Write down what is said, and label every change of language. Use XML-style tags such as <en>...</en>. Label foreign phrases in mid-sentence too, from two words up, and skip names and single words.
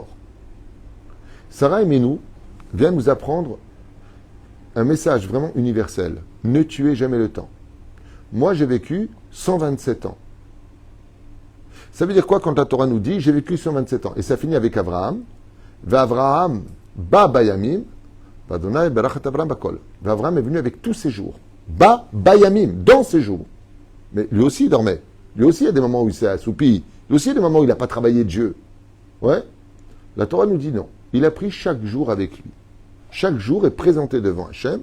<fr>Sarah Emenu vient nous apprendre un message vraiment universel. Ne tuez jamais le temps. Moi, j'ai vécu 127 ans. Ça veut dire quoi quand la Torah nous dit, j'ai vécu 127 ans? Et ça finit avec Abraham.</fr> <he>אברהם בא בימים ה' ברך את אברהם בכל.</he> <fr>Abraham est venu avec tous ses jours.</fr> <he>בא בימים,</he> <fr>dans ses jours. Mais lui aussi il dormait. Lui aussi il y a des moments où il s'est assoupi. Lui aussi il y a des moments où il n'a pas travaillé Dieu. Ouais. La Torah nous dit non. Il a pris chaque jour avec lui. Chaque jour est présenté devant Hachem.</fr>